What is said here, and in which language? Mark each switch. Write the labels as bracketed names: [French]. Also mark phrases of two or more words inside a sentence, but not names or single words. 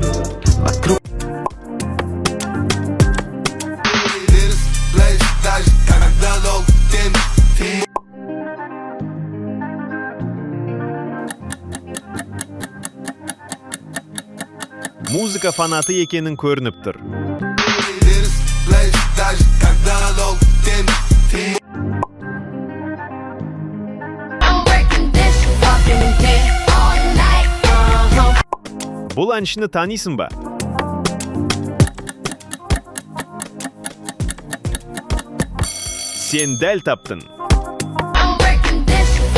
[Russian] Вокруг. [Kazakh] Музыка фанаты екенің көрініп тұр. Бұл әншіні танисың ба? Сен дәл таптың. [English] I'm breaking this